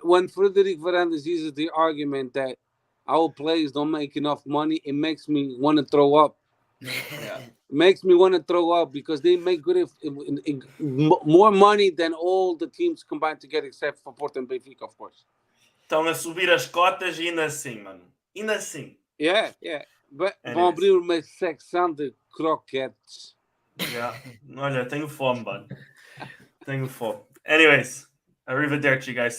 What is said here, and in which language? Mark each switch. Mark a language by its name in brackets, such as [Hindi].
[English] When Frederic Varandas uses the argument that our players don't make enough money, it makes me want to throw up. Yeah. Makes me want to throw up because they make good more money than all the teams combined together, except for Porto and Benfica, of course. [Portuguese] Estão a subir as cotas e ainda assim, mano. Ainda assim. [English] Yeah. [Portuguese] Vão abrir uma secção de croquetes. [English] Yeah. [Portuguese] Olha, tenho fome, mano. Tenho fome. [English] Anyways, arrivederci, guys.